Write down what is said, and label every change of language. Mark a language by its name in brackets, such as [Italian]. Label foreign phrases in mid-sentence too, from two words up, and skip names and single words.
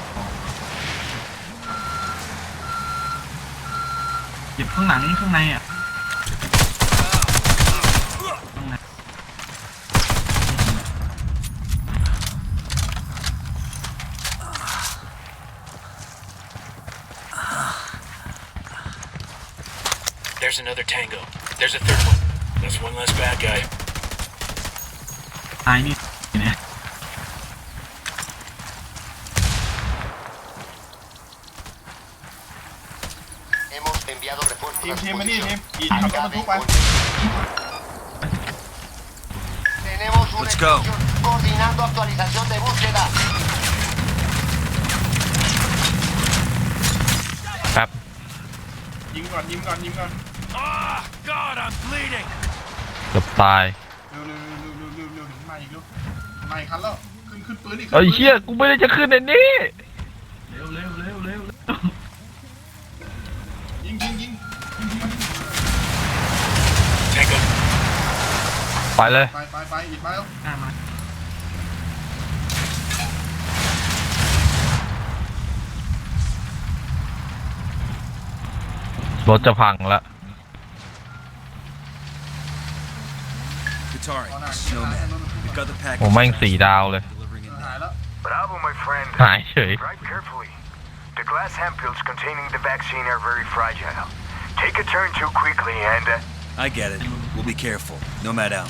[Thai] เก็บข้างหลังข้างในอ่ะข้างใน [English] There's another tango. There's a third one. That's one less bad guy. [Thai] ตายนี่เนี่ย [Spanish] Hemos enviado refuerzos [Thai] ทีมมานี่ทีมอีขับรถบรรทุกไป [Spanish] Tenemos una [English] Let's go. [Spanish] explosión coordinando actualización de búsqueda. [Thai] แป๊บ ยิงก่อนยิงก่อนยิงก่อน [English] Ah, God, I'm bleeding. [Thai] เกือบตาย เร็วเร็วเร็วเร็วเร็วเร็วถึงมาอีกเร็วมาอีกคันแล้วขึ้นปืนอีก เอ้ยเชี่ยกูไม่ได้จะขึ้นในนี้ เร็วเร็วเร็วเร็ว ยิงยิงยิง [English] Tango. [Thai] ไปเลย ไปอีกไปแล้ว หน้ามา รถจะพังละ [English] Katari, [Thai] เอาหน้า [English] Snowman. We've got the [Thai] ผม [English] package. [Thai] แม่ง4 ดาวเลย [English] Delivering it [Thai] หาย [English] now. [Thai] แล้ว [English] Bravo, my friend. [Thai] หายเฉย [English] Drive carefully. The glass ampoules containing the vaccine are very fragile. Take a turn too quickly and... I get it. We'll be careful. Nomad out.